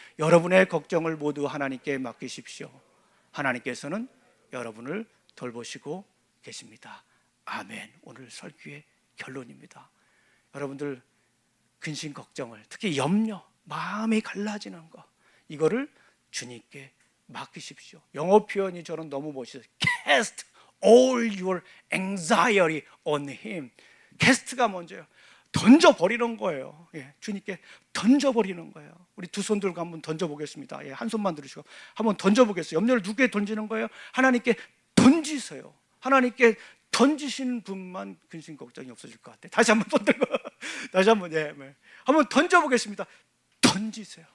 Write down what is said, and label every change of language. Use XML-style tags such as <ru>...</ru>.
<ko>여러분의 걱정을 모두 하나님께 맡기십시오. 하나님께서는 여러분을 돌보시고 계십니다. 아멘. 오늘 설교의 결론입니다. 여러분들 근심 걱정을, 특히 염려, 마음이 갈라지는 거, 이거를 주님께 맡기십시오. 영어 표현이 저는 너무 멋있어요.</ko> <en>Cast all your anxiety on him.</en> <ko>캐스트가 먼저요. 던져버리는 거예요. 예, 주님께 던져버리는 거예요. 우리 두 손 들고 한번 던져보겠습니다. 예, 한 손만 들으시고 한번 던져보겠어요. 염려를 누구에게 던지는 거예요? 하나님께 던지세요. 하나님께 던지시는 분만 근심 걱정이 없어질 것 같아요. 다시 한번 손 들고 다시 한번, 예, 한번 던져보겠습니다. 던지세요.</ko>